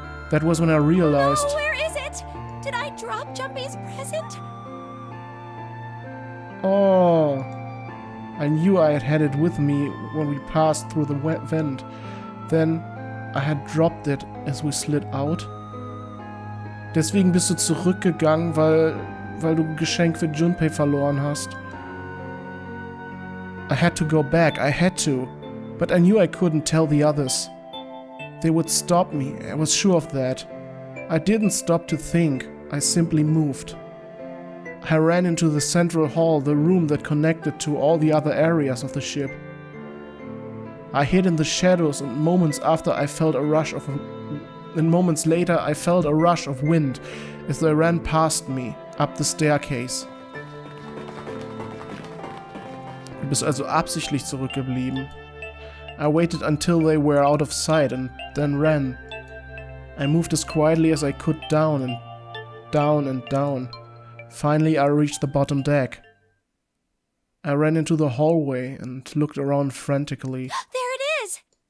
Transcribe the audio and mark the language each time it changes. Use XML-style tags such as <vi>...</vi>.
<en>That was when I realized... No, where is it? Did I drop Junpei's present? Oh, I knew I had it with me when we passed through the vent. Then I had dropped it as we slid out.</en> <de>Deswegen bist du zurückgegangen, weil du ein Geschenk für Junpei verloren hast.</de> <en>I had to go back, I had to. But I knew I couldn't tell the others. They would stop me, I was sure of that. I didn't stop to think, I simply moved. I ran into the central hall, the room that connected to all the other areas of the ship. I hid in the shadows, and moments later I felt a rush of wind as they ran past me up the staircase.</en> <de>Du bist also absichtlich zurückgeblieben.</de> <en>I waited until they were out of sight and then ran. I moved as quietly as I could down and down and down. Finally, I reached the bottom deck. I ran into the hallway and looked around frantically. There it is!</en>